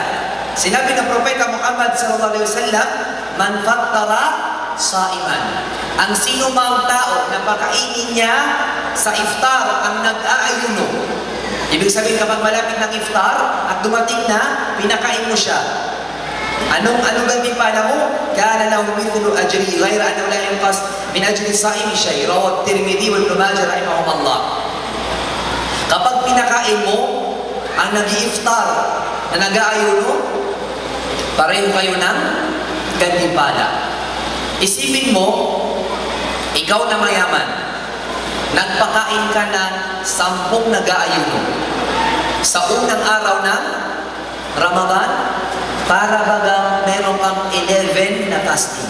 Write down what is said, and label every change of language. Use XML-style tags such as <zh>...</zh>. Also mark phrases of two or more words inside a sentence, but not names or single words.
<tl>Sinabi ng Propeta Muhammad SAW,</tl> <ar>من فطر صائما.</ar> <tl>Ang sino mang tao na pakainin niya sa iftar ang nag-aayuno. Ibig sabihin, kapag malapit ng iftar at dumating na, pinakain mo siya. Anong gantimpala mo?</tl> <ar>كان له مثل أجره غير أنه لا ينقص من أجر الصائم شيء. رواه الترمذي وابن ماجه رحمهما الله.</ar> <tl>Kapag pinakain mo ang nag-iftar na nag-aayuno, pareho kayo ng gantimpala. Isipin mo, ikaw na mayaman, nagpakain ka ng 10 nag-aayuno sa unang araw ng Ramadan, para bagang meron kang 11 na fasting.</tl>